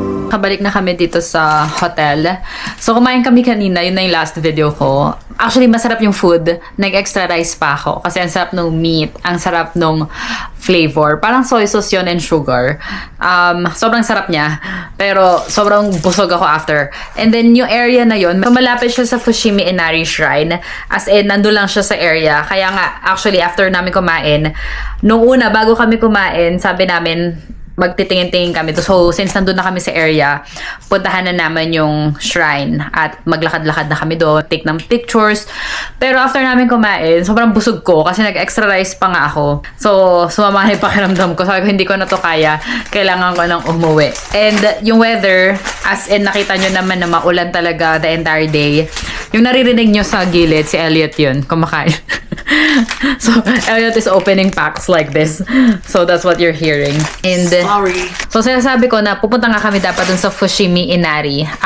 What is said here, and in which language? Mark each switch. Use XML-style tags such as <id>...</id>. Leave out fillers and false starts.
<tl>Kabalik na kami dito sa hotel. So, kumain kami kanina. Yun na yung last video ko. Actually, masarap yung food. Nag-extra rice pa ako. Kasi ang sarap nung meat. Ang sarap nung flavor. Parang soy sauce yun and sugar. Sobrang sarap niya. Pero, sobrang busog ako after. And then, yung area na yun, malapit siya sa Fushimi Inari Shrine. As in, nandun lang siya sa area. Kaya nga, actually, after namin kumain, nung una, bago kami kumain, sabi namin, magtitingin-tingin kami. So, since nandun na kami sa area, puntahan na naman yung shrine at maglakad-lakad na kami doon, take ng pictures. Pero after namin kumain, sobrang busog ko kasi nag-extra rice pa nga ako. So, sumama na yung pakiramdam ko. Sabi ko, hindi ko na to kaya. Kailangan ko nang umuwi. And yung weather, as in nakita nyo naman na maulan talaga</tl> <en>the entire day.</en> <tl>Yung naririnig nyo sa gilid, si Elliot yun, kumakain.</tl> <en>So, Elliot is opening packs like this. So, that's what you're hearing. And, Sorry.</en> <tl>so, sinasabi ko na pupunta nga kami dapat dun sa Fushimi Inari.</tl>